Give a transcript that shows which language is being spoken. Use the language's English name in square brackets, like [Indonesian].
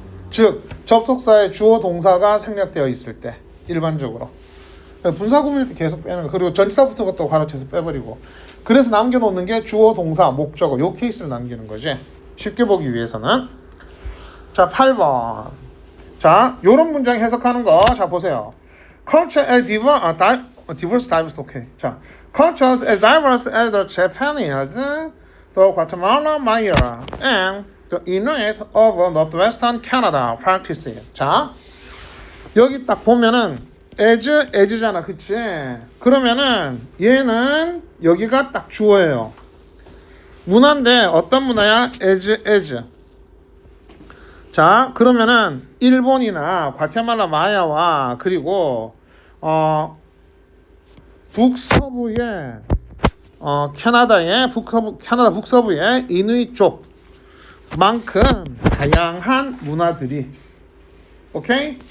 [Korean] 즉 접속사의 주어 동사가 생략되어 있을 때 일반적으로 분사 구문일 때 계속 빼는 거. 그리고 전치사 붙은 것도 가로채서 빼버리고. 그래서 남겨놓는 게 주어 동사 목적어 요 케이스를 남기는 거지. 쉽게 보기 위해서는. 자, 8번. 자, 요런 문장 해석하는 거. 자, 보세요. [English] Culture as diverse, okay. 자, cultures as diverse as the Japanese, the Guatemala Maya, and the Inuit of northwestern Canada practice it. [Korean] 자, 여기 딱 보면은 as잖아, 그치? 그러면은 얘는 여기가 딱 주어예요. 문화인데 어떤 문화야? as. 자, 그러면은 일본이나 과테말라 마야와 그리고 북서부의 캐나다의 캐나다 북서부의 이누이 쪽만큼 다양한 문화들이 오케이?